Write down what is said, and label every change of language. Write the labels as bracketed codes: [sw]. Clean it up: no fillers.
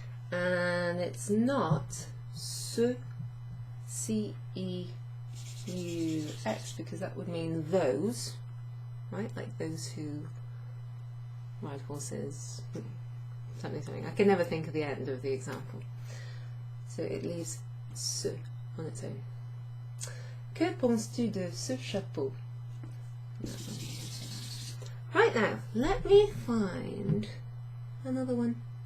[en] And it's not ce, C-E-U-X, because that would mean those. Right, like those who ride horses, something. I can never think of the end of the example. So it leaves ce on its own. [fr] Que penses-tu de ce chapeau? [en] Right now, let me find another one.